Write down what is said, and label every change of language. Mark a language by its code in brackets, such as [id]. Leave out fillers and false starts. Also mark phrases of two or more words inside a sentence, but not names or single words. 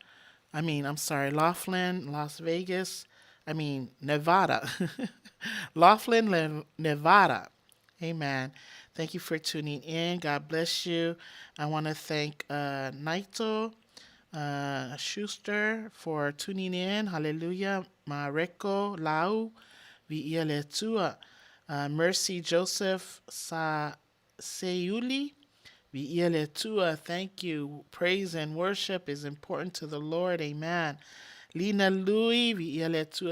[en] Laughlin, Las Vegas. Nevada. Laughlin, Nevada. Amen. Thank you for tuning in. God bless you. I want to thank Naito Schuster for tuning in. Hallelujah. Mareko Lau Vi'ialetua. Mercy Joseph Seuli Vi'ialetua. Thank you. Praise and worship is important to the Lord. Amen. Lina Louie Vi'ialetua.